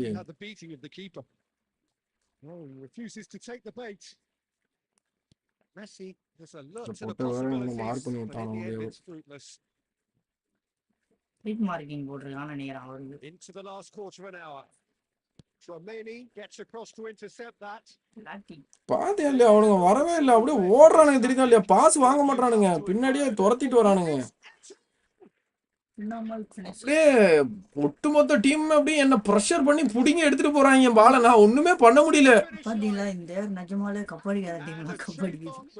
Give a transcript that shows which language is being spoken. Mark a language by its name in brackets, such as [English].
[English] The beating of the keeper. No, he refuses to take the bait. Messi, there's a lot to the possibilities, but in the end it's fruitless. [Tamil] Hit marking போட்டிருக்கான்னு நினைக்கிறேன் அவருக்கு. [English] Into the last quarter of an hour. Tamili gets across to intercept that. [Tamil] பாத்தியா இல்லையா, அவனுங்க வரவே இல்லை, அப்படியே ஓடுறானுங்க. தெரியுதா இல்லையா, பாஸ் வாங்க மாட்டானுங்க, பின்னாடியே துரத்திட்டு வரானுங்க. அப்படியே ஒட்டுமொத்த டீம் அப்படியே என்ன ப்ரெஷர் பண்ணி புடிங்க எடுத்துட்டு போறாங்க பால. நான் ஒண்ணுமே பண்ண முடியல. பாத்தீங்களா இந்த நிஜமாலே கப்படிக்காத டீம்ல கப்படிக்குது.